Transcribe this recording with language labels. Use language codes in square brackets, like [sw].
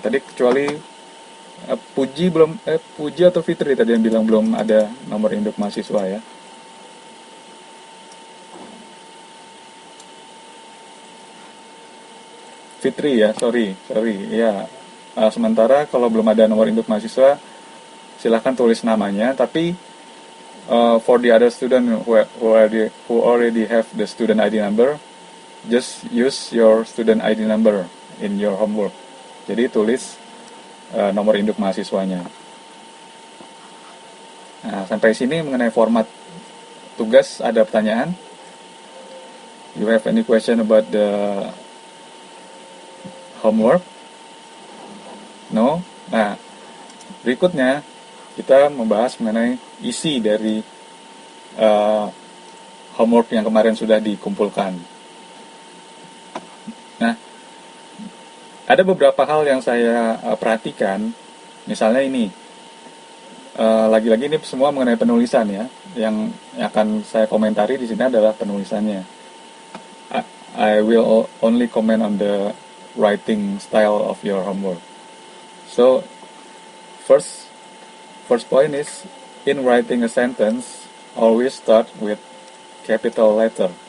[id] Tadi kecuali Puji atau Fitri tadi yang bilang belum ada nomor induk mahasiswa ya. Fitri ya, sorry ya. Sementara kalau belum ada nomor induk mahasiswa, silahkan tulis namanya. Tapi [en] for the other student who already have the student ID number, just use your student ID number in your homework. [id] Jadi tulis nomor induk mahasiswanya. Nah, sampai sini mengenai format tugas ada pertanyaan? [en] You have any question about the homework? No? [id] Nah, berikutnya kita membahas mengenai isi dari homework yang kemarin sudah dikumpulkan. Nah, ada beberapa hal yang saya perhatikan. Misalnya ini, lagi-lagi ini semua mengenai penulisan ya. Yang akan saya komentari di sini adalah penulisannya. [en] I will only comment on the writing style of your homework. So, first point is, in writing a sentence, always start with capital letter.